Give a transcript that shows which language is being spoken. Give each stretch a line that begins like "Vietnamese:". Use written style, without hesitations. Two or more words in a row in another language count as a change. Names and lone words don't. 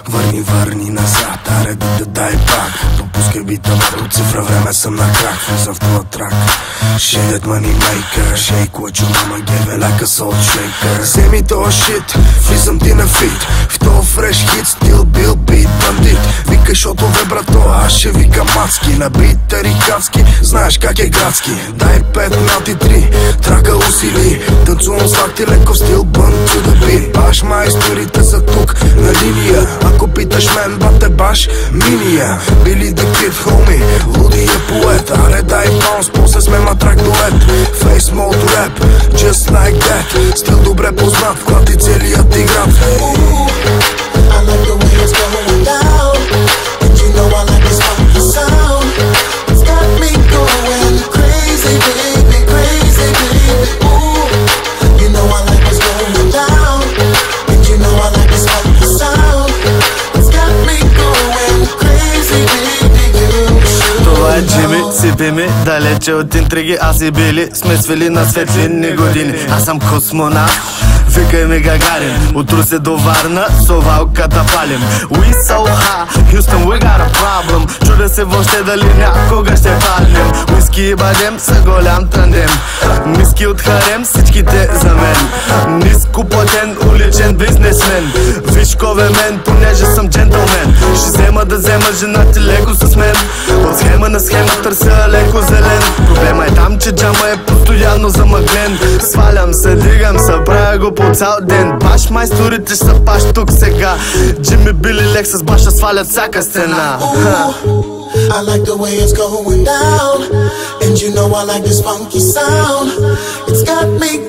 Bulgarian: ми върни назад, аре да дай пак. Допускай бита до цифра, време съм на крак. Влиза в твоя трак.
English: Shit money maker, shake what your mama gave it like a salt shaker.
Bulgarian: Вземи тоя shit, влизам ти на фит. В тоя фреш хит, стил бил бит бандит. Викай шотове брато, аз ще викам мацки. На бит тарикатски, знаеш как е градски. Дай 5 нати 3, трака усили. Танцувам с лакти леко в стил бън
English: to the beat.
Bulgarian: Баш майсторите са тук на линия. Ако питаш мен, бате баш миния. Били да кид, хоми, лудия поет. Аре дай баунс, после сме матрак дует.
English: Face mode rap, just like that.
Bulgarian: Стил добре познат, клати целият ти град.
English: I like the way it's going down, and you know I like this funky sound. It's got me going crazy, baby, crazy, baby. Ooh, you know I like what's going down, and you know I like this funky sound. It's got me going crazy, baby.
Bulgarian: Това е Джими, сипи ми, далече от интриги. Аз и Били сме свели на светлинни години. Аз съм космонавт, викай ми Гагарин. От Русе до Варна, совалката палим.
English: We so high, Houston we got a problem.
Bulgarian: Чудя се въобще дали някога ще паднем. Уиски и бадем са голям тандем. Ниски от харем, всичките за мен. Ниско платен, уличен бизнесмен. Виж кове мен, понеже съм джентълмен. Ще взема да взема жена ти леко с мен. От схема на схема търся леко зелен. Проблема е там, че джама е постоянно замъглен. Свалям се, дигам се, правя го по цял ден. Баш майсторите ще са баш тук сега. Джими, Били, Лексус баша свалят всяка стена.
English: I like the way it's going down, and you know I like this funky sound. It's got